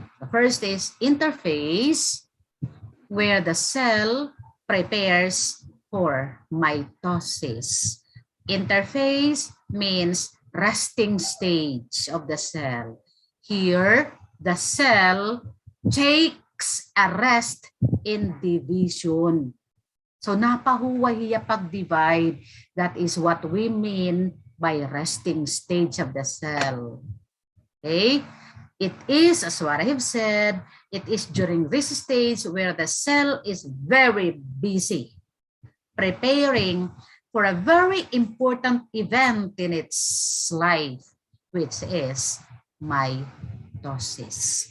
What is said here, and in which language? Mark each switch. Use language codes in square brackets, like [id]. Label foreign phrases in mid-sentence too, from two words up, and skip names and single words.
[en] The first is interphase, where the cell prepares for mitosis. Interphase means resting stage of the cell. Here, the cell takes a rest in division. [war] So napahuway hiya pag-divide. [en] That is what we mean by resting stage of the cell. Okay? It is, as what I have said, it is during this stage where the cell is very busy preparing for a very important event in its life, which is mitosis.